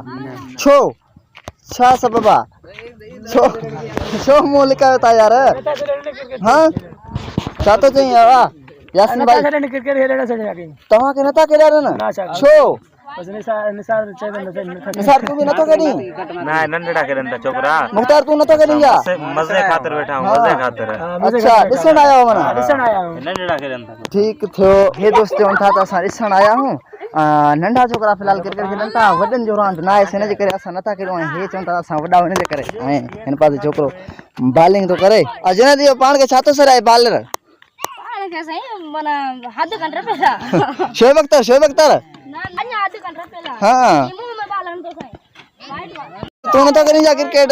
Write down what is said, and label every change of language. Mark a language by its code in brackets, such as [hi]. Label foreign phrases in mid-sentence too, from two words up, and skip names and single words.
[sd] छो छा सबबु आहे? छो मुंहुं लिकायो था यार? हाँ छा थो चईं? यासीन भाई तव्हांखे नथा खेॾारनि? छो? निसार तू भी नथो करी? ना नंढड़ा करन ता छोकरा। मुख्तार तू नथो करी जा? [ur] مزے خاطر بیٹھا ہوں، مزے خاطر. [sd] अच्छा ॾिसण आया हो? मना ॾिसण आया हूं, नंढड़ा करन ता। ठीक थियो। हे दोस्त चवनि था त असां ॾिसण आया हूं। नंढा छोकरा फिलहाल क्रिकेट खेॾनि था, वॾनि जो रांदि न आहे, हिन जे करे असां नथा खेॾूं। ऐं हे चवनि था असां वॾा हिन जे करे, ऐं हिन पासे छोकिरो बॉलिंग थो करे। अजनदी पाण खे छा थो सराए बॉलर? शोएब अख्तर हाँ तू नथो करी जा क्रिकेट?